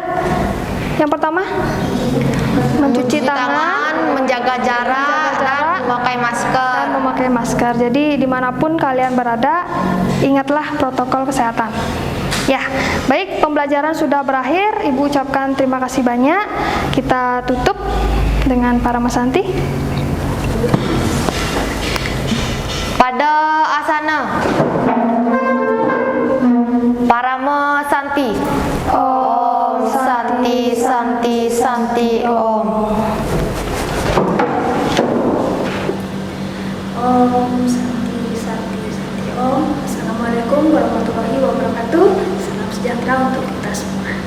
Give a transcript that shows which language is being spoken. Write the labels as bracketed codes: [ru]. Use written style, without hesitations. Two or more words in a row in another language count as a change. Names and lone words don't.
[id] Yang pertama, mencuci tangan, menjaga jarak, dan memakai masker. Jadi dimanapun kalian berada, ingatlah protokol kesehatan. Ya, baik, pembelajaran sudah berakhir. Ibu ucapkan terima kasih banyak. Kita tutup dengan para Masanti. Pada asana Parama Santi. [sa] ॐ शान्ति शान्ति शान्ति ॐ. ॐ शान्ति शान्ति शान्ति ॐ. [ar] السلام عليكم ورحمة الله وبركاته. [id] Salam sejahtera untuk kita semua.